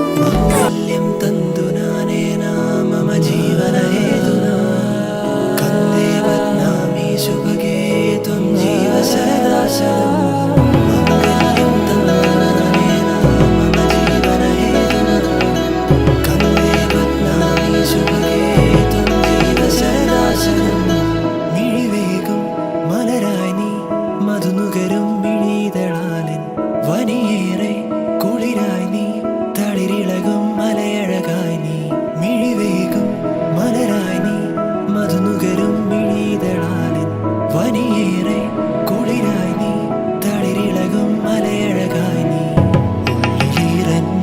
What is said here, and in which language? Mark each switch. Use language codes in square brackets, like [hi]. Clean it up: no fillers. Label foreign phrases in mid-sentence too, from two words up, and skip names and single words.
[sa] माङ्गल्यं तन्तुनानेन मम जीवनहेतुना कण्ठे बध्नामि शुभगे त्वं जीव शरदां शतम् माङ्गल्यं तन्तुनानेन मम जीवनहेतुना कण्ठे बध्नामि शुभगे त्वं जीव शरदां शतम् [ml] മിഴിവേകും മലരായി നീ മധുനുകരും മിഴിതളാലൻ വനിയേറെ കുളിരായി നീ തളിരിളകും മലയഴകായി നീ മിഴിവേകും മലരായി നീ മധുനുകരും മിഴിതളാലൻ വനിയേറെ കുളിരായി നീ തളിരിളകും മലയഴകായി നീ ഉള്ളിലീറൻ